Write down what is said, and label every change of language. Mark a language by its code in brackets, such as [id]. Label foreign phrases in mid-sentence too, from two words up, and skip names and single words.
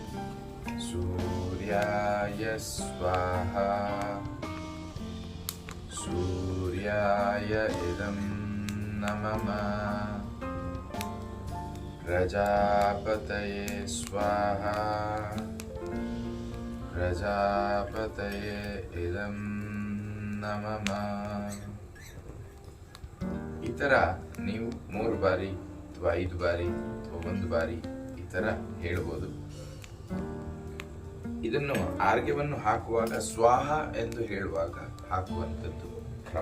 [sa] ಸೂರ್ಯಾಯ ಸ್ವಾಹ, ಸೂರ್ಯಾಯ ಇದಂ ನಮಃ ಪ್ರಜಾಪತಯೇ ಸ್ವಾಹ ಪ್ರಜಾಪತಯೇ ಇದಂ ನಮಃ. [kn] ಈ ಥರ ನೀವು 3 ಬಾರಿ ಅಥವಾ 5 ಬಾರಿ ಅಥವಾ 1 ಬಾರಿ ಈ ಥರ ಹೇಳ್ಬೋದು. ಇದನ್ನು ಆರ್ಘ್ಯವನ್ನು ಹಾಕುವಾಗ ಸ್ವಾಹ ಎಂದು ಹೇಳುವಾಗ ಹಾಕುವಂಥದ್ದು ಕ್ರಮ.